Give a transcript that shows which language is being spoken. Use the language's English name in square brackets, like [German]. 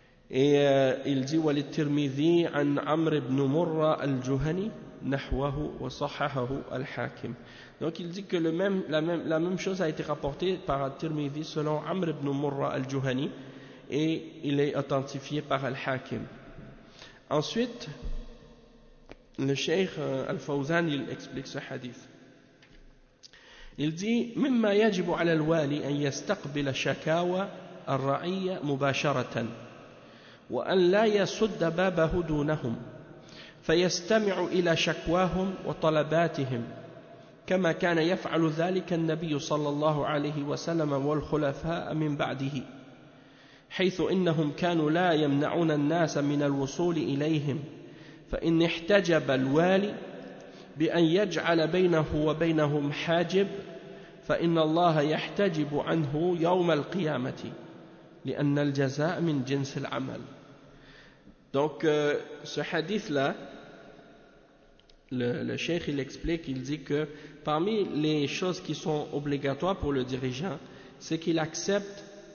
[French] Et il dit [Arabic] وَلِلتِّرْمِذِي عن عمرو بن مرة الجهني نحوه وصححه الحاكم. [French] Donc il dit que la même chose a été rapportée par Al-Tirmidhi selon Amr ibn Murra al-Juhani, et il est authentifié par Al-Hakim. Ensuite, le Cheikh Al-Fawzan, il explique ce hadith. Il dit [Arabic] مما يجب على الوالي أن يستقبل شكاوى الرعية مباشرة وأن لا يسد بابه دونهم فيستمع إلى شكواهم وطلباتهم كما كان يفعل ذلك النبي صلى الله عليه وسلم والخلفاء من بعده، حيث إنهم كانوا لا يمنعون الناس من الوصول إليهم، فإن احتجب الوالي بأن يجعل بينه وبينهم حاجب فإن الله يحتجب عنه يوم القيامة لأن الجزاء من جنس العمل. [French] Donc ce hadith-là, le cheikh il explique, il dit que parmi les choses qui sont obligatoires pour le dirigeant, c'est qu'il accepte